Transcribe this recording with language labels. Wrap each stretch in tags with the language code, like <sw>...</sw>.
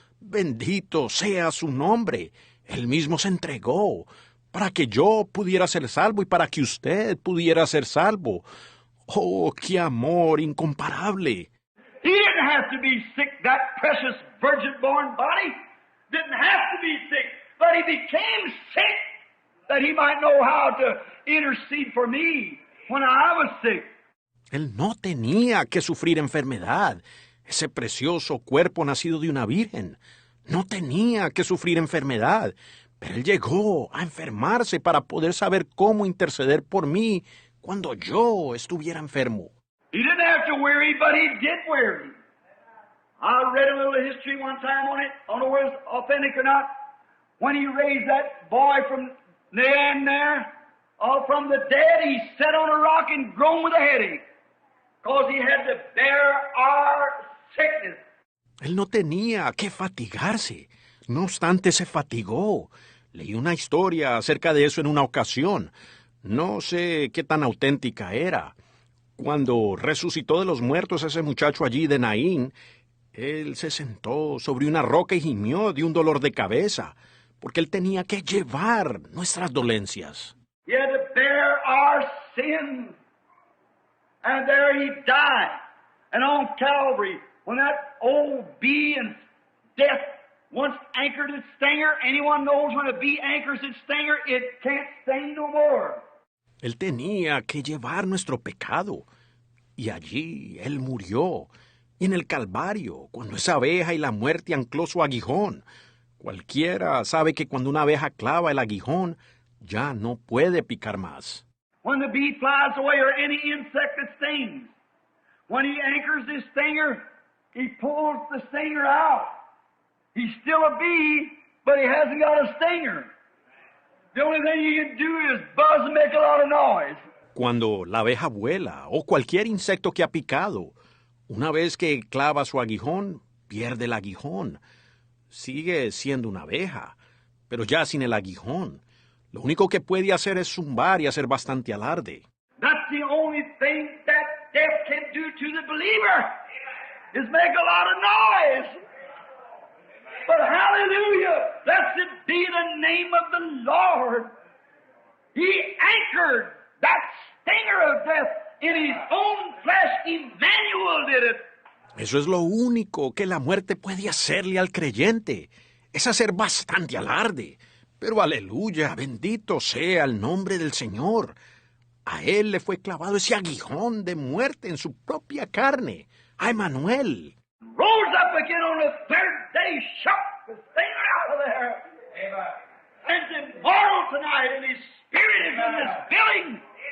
<es>Bendito sea su nombre. Él mismo se entregó para que yo pudiera ser salvo y para que usted pudiera ser salvo. ¡Oh, qué amor incomparable!</es> <en>He didn't have to be sick, that precious virgin-born body. Didn't have to be sick, but he became sick that he might know how to intercede for me when I was sick.</en> <es>Él no tenía que sufrir enfermedad. Ese precioso cuerpo nacido de una virgen no tenía que sufrir enfermedad, pero él llegó a enfermarse para poder saber cómo interceder por mí cuando yo estuviera enfermo.</es> <en>He didn't have to weary, but he did weary. I read a little history one time on it. I don't know whether it's authentic or not. When he raised that boy from the end there, from the dead, he sat on a rock and groaned with a headache, because he had to bear our sickness.</en> <es>Él no tenía que fatigarse. No obstante, se fatigó. Leí una historia acerca de eso en una ocasión. No sé qué tan auténtica era. Cuando resucitó de los muertos ese muchacho allí de Naín, él se sentó sobre una roca y gimió de un dolor de cabeza, porque él tenía que llevar nuestras dolencias.</es> <en>He had to bear our sins. And there he died. And on Calvary, when that old bee and death once anchored its stinger, anyone knows when a bee anchors its stinger, it can't sting no more.</en> <es>Él tenía que llevar nuestro pecado. Y allí él murió. Y en el Calvario, cuando esa abeja y la muerte ancló su aguijón. Cualquiera sabe que cuando una abeja clava el aguijón, ya no puede picar más.</es> <en>When the bee flies away or any insect that stings, when he anchors his stinger, he pulls the stinger out. He's still a bee, but he hasn't got a stinger. The only thing he can do is buzz and make a lot of noise.</en> <es>Cuando la abeja vuela o cualquier insecto que ha picado, una vez que clava su aguijón, pierde el aguijón. Sigue siendo una abeja, pero ya sin el aguijón. Lo único que puede hacer es zumbar y hacer bastante alarde.</es> <en>That's the only thing that death can do to the believer, is make a lot of noise. But hallelujah, blessed be the name of the Lord. He anchored that stinger of death in his own flesh. Emmanuel did it.</en> <es>Eso es lo único que la muerte puede hacerle al creyente, es hacer bastante alarde. Pero aleluya, bendito sea el nombre del Señor. A él le fue clavado ese aguijón de muerte en su propia carne, a Emmanuel.</es> <en>Rose up again on the third day, shot the stinger out of there. Amen. And immortal tonight, and his spirit is in this building.</en>